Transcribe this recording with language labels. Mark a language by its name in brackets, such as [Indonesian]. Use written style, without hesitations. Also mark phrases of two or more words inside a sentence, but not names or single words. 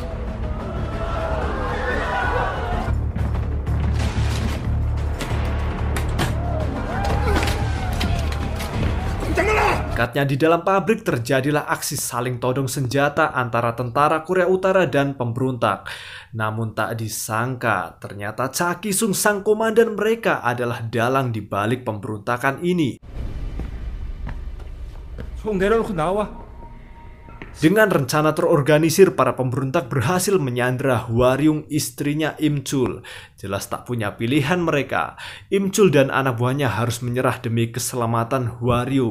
[Indonesian] Dekatnya di dalam pabrik terjadilah aksi saling todong senjata antara tentara Korea Utara dan pemberontak. Namun tak disangka, ternyata Cha Ki-sung sang komandan mereka adalah dalang di balik pemberontakan ini. [Korean] 총 내려놓고 나와. [Indonesian] Dengan rencana terorganisir, para pemberontak berhasil menyandra Hwa Ryung, istrinya Im Chul. Jelas tak punya pilihan mereka. Im Chul dan anak buahnya harus menyerah demi keselamatan Hwa Ryung.